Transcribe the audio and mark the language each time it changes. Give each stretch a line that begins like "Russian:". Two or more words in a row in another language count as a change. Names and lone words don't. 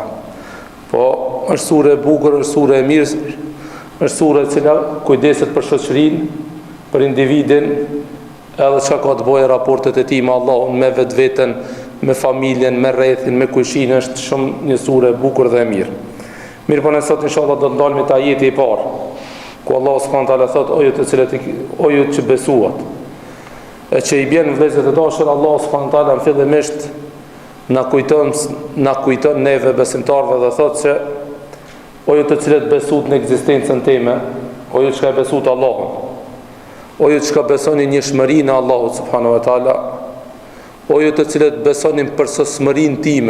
Albanian: Po është sure e bukur, është sure e mirë, është sure e cila kujdeset për shoqërinë, për individin, edhe çka ka të bëjë raportet e tij me Allahun, me vetveten, me familjen, me rrethin, me kujshin. Është shumë një sure e bukur dhe e mirë. Mirë, po ne sot inshallah do të ndalemi te ajeti i parë, ku Allah
Arabic: سبحانه وتعالى
Albanian: thotë: "O ju që besuat." E që i bjen vëllezër të dashur, Allah
Arabic: سبحانه وتعالى
Albanian: në fillimisht na kujton neve besimtarve dhe thotë se: "O ju të cilët besut në ekzistencën time, o ju që ka besut Allahun, o ju që ka besoni njëshmërinë e Allahut subhanahu wa taala, o ju të cilët besoni në përsosmërinë time."